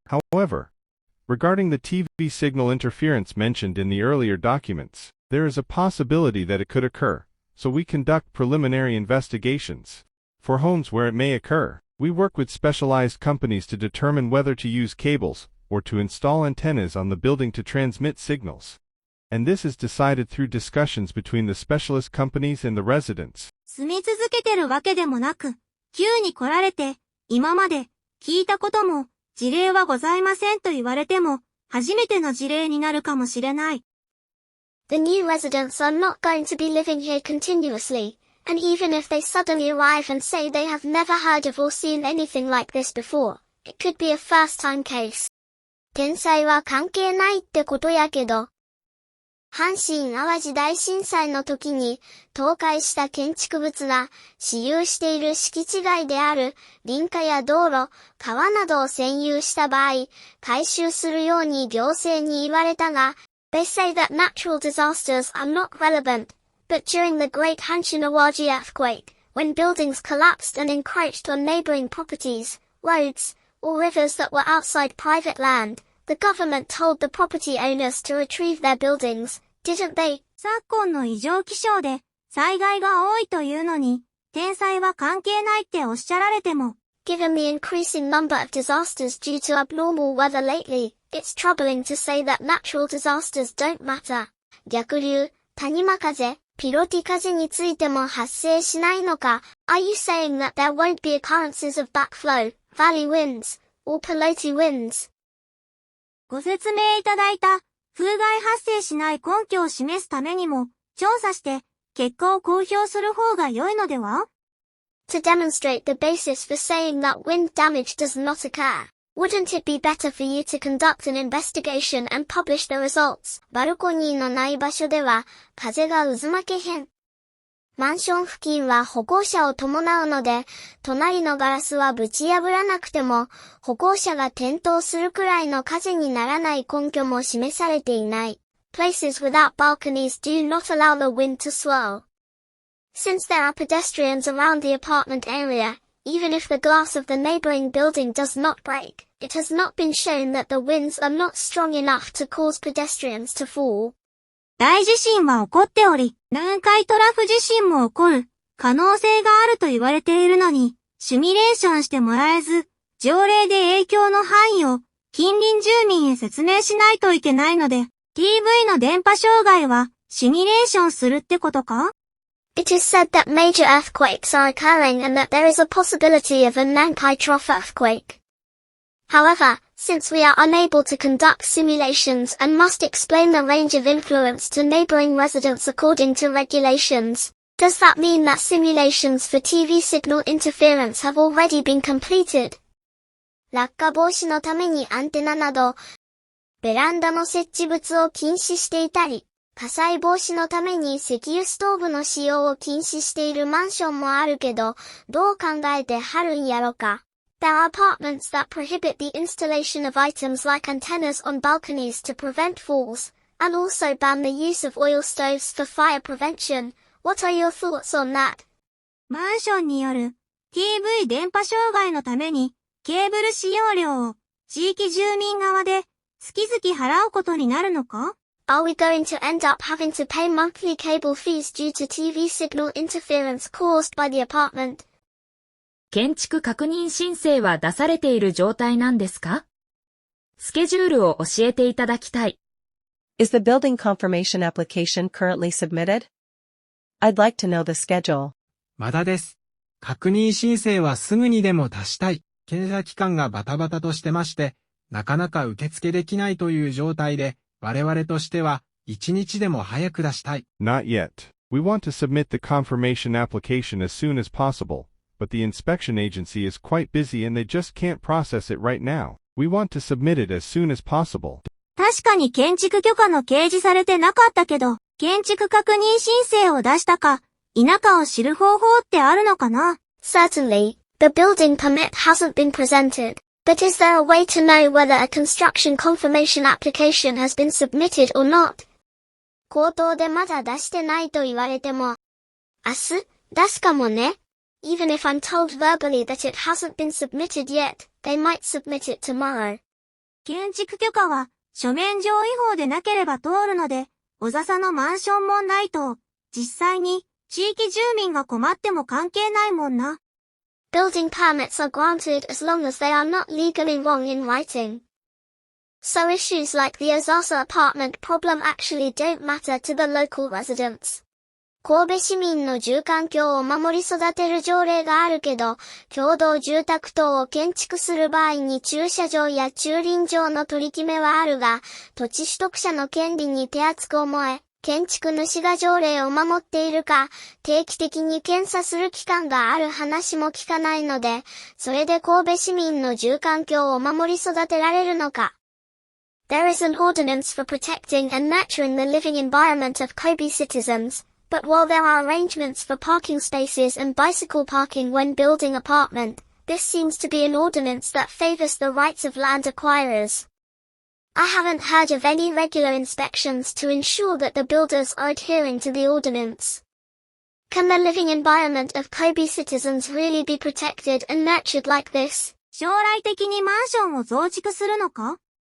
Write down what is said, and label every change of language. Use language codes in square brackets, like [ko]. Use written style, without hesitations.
[en] However, regarding the TV signal interference mentioned in the earlier documents, there is a possibility that it could occur, so we conduct preliminary investigations. For homes where it may occur, we work with specialized companies to determine whether to use cables or to install antennas on the building to transmit signals. And this is decided through discussions between the specialist companies and the residents. [ja] 住み続けてるわけでもなく、急に来られて、今まで聞いたことも事例はございませんと言われても、初めての事例になるかもしれない。 [en] The new residents are not going to be living here continuously, and even if they suddenly arrive and say they have never heard of or seen anything like this before, it could be a first-time case. [ja] 天災は関係ないってことやけど、阪神淡路大震災の時に倒壊した建築物が私有している敷地外である林家や道路、川などを占有した場合、改修するように行政に言われたが、 [en] They say that natural disasters are not relevant, but during the Great Hanshin Awaji earthquake, when buildings collapsed and encroached on neighboring properties, roads, or rivers that were outside private land, the government told the property owners to retrieve their buildings, didn't they? [ja] 昨今の異常気象で災害が多いというのに、天災は関係ないっておっしゃられても、 [en] Given the increasing number of disasters due to abnormal weather lately, it's troubling to say that natural disasters don't matter. [ja] 逆流、谷間風、ピロティ風についても発生しないのか? [en] Are you saying that there won't be occurrences of backflow, valley winds, or pelote winds? [ja] ご説明いただいた風害発生しない根拠を示すためにも調査して結果を公表する方が良いのでは? [en] To demonstrate the basis for saying that wind damage does not occur, wouldn't it be better for you to conduct an investigation and publish the results? [ja] バルコニーのない場所では風が渦巻けへん。マンション付近は歩行者を伴うので、隣のガラスはぶち破らなくても、歩行者が転倒するくらいの風にならない根拠も示されていない。 [en] Places without balconies do not allow the wind to swirl. Since there are pedestrians around the apartment area, even if the glass of the neighboring building does not break, it has not been shown that the winds are not strong enough to cause pedestrians to fall. [ja] 大地震は起こっており、南海トラフ地震も起こる可能性があると言われているのに、シミュレーションしてもらえず、条例で影響の範囲を近隣住民へ説明しないといけないので、TV の電波障害はシミュレーションするってことか? [en] It is said that major earthquakes are occurring and that there is a possibility of a Nankai Trough earthquake. However, since we are unable to conduct simulations and must explain the range of influence to neighboring residents according to regulations, does that mean that simulations for TV signal interference have already been completed? [ja] 落下防止のためにアンテナなど、ベランダの設置物を禁止していたり、火災防止のために石油ストーブの使用を禁止しているマンションもあるけど、どう考えてはるんやろか。 [en] There are apartments that prohibit the installation of items like antennas on balconies to prevent falls, and also ban the use of oil stoves for fire prevention. What are your thoughts on that? [ja] マンションによる TV 電波障害のためにケーブル使用料を地域住民側で月々払うことになるのか? [en] Are we going to end up having to pay monthly cable fees due to TV signal interference caused by the apartment? [ja] 建築確認申請は出されている状態なんですか? スケジュールを教えていただきたい。 [en] Is the building confirmation application currently submitted? I'd like to know the schedule. [ja] まだです。確認申請はすぐにでも出したい。検査機関がバタバタとしてまして、なかなか受付できないという状態で、我々としては一日でも早く出したい。 [en] Not yet. We want to submit the confirmation application as soon as possible, but the inspection agency is quite busy and they just can't process it right now. We want to submit it as soon as possible. [ja] 確かに建築許可の掲示されてなかったけど、建築確認申請を出したか、否かを知る方法ってあるのかな? [en] Certainly, the building permit hasn't been presented. But is there a way to know whether a construction confirmation application has been submitted or not? [ja] 口頭でまだ出してないと言われても、明日、出すかもね。 [en] Even if I'm told verbally that it hasn't been submitted yet, they might submit it tomorrow. [ja] 建築許可は書面上違法でなければ通るので、小笹のマンション問題と、実際に地域住民が困っても関係ないもんな。 [en] Building permits are granted as long as they are not legally wrong in writing. So issues like the Azasa apartment problem actually don't matter to the local residents. [ja] 神戸市民の住環境を守り育てる条例があるけど、共同住宅等を建築する場合に駐車場や駐輪場の取り決めはあるが、土地取得者の権利に手厚く思え、建築主が条例を守っているか、定期的に検査する機関がある話も聞かないので、それで神戸市民の住環境を守り育てられるのか。 [en] There is an ordinance for protecting and nurturing the living environment of Kobe citizens, but while there are arrangements for parking spaces and bicycle parking when building apartment, this seems to be an ordinance that favors the rights of land acquirers. I haven't heard of any regular inspections to ensure that the builders are adhering to the ordinance. Can the living environment of Kobe citizens really be protected and nurtured like this? [ja] 将来的にマンションを増築するのか？